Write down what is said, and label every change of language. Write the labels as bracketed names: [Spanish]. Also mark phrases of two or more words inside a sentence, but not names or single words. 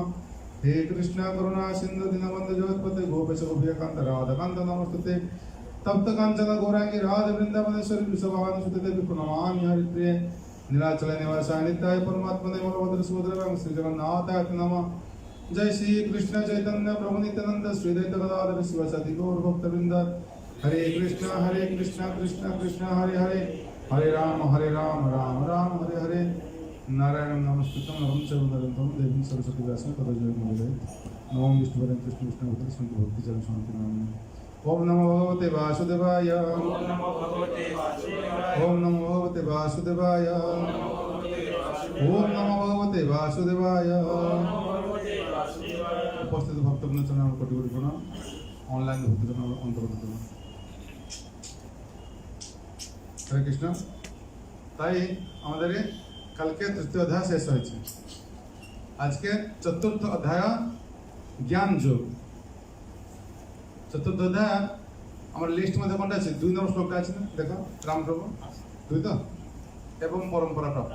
[Sanskrit] हे कृष्ण करुणा सिन्धु दीनबन्धु जगत्पते गोपेश गोपिकान्त राधाकान्त नमस्तुते तप्त काञ्चन गौरांगी राधे वृन्दावनेश्वरी वृषभानुसुते देवी प्रणमामि हरिप्रिये नीलाचल निवासाय नित्याय परमात्मने बलभद्र सुभद्र श्री जगन्नाथाय नमः। जय श्री कृष्ण चैतन्य प्रभु नित्यानंद श्री द्वैत गदाधर शिवसति गौर भक्तवृंद हरे कृष्ण कृष्ण कृष्ण हरे हरे हरे राम राम राम हरे हरे नारायण नमस्कृतं नरं चैव नरोत्तमं देवीं सरस्वती व्यासं ततो जयमुदीरये नमो विष्णुपदाय कृष्ण कृष्ण भक्ति संत भक्ति चरण शांति नाम ओम नमो भगवते वासुदेवाय ओम नमो भगवते वासुदेवाय ओम नमो भगवते वासुदेवाय। [Bangla] উপস্থিত ভক্তবৃন্দ চরণ কোটি কোটি প্রণাম অনলাইন ভক্তজন অন্তর্গত হরে কৃষ্ণ। তাই আমাদের কালকে তৃতীয় অধ্যায় শেষ হয়েছে, আজকে চতুর্থ অধ্যায় জ্ঞান যোগ। চতুর্থ অধ্যায় আমার লিস্ট মধ্যে কোনটা আছে? 2 নম্বর শ্লোকটা আছে না, দেখো রামপ্রভু 2 তো এবং পরম্পরা প্রাপ্ত।